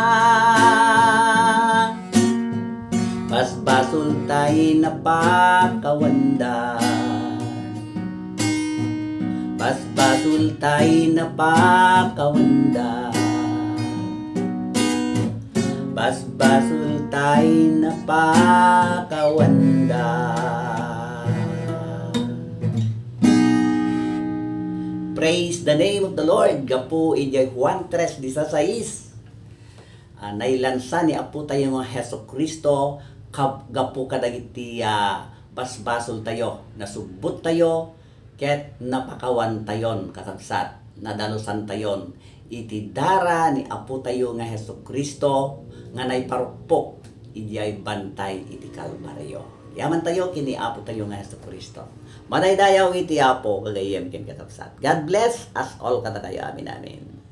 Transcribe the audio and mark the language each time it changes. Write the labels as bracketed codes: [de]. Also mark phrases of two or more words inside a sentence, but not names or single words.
[ilo] Basbasol tay napakawanda. Basbasol tay napakawanda. Basbasol tay napakawanda. [en] Praise the name of the Lord. [ilo] Gapu ijay Juan 3:16. Nailansa ni Apo tayo nga Heso Kristo, gapu kadagiti basbasol tayo, nasubbot tayo, ket napakawan tayon kakabsat, nadalusan tayon. Iti dara ni Apo tayo nga Heso Kristo, nga naiparupok, ijay bantay iti Kalbaryo. Yaman tayo kini Apo tayo nga Heso Kristo. Madaydayaw iti Apo, kagayem ken kakabsat. [en] God bless us all [ilo] kada kayo. [en] Amin.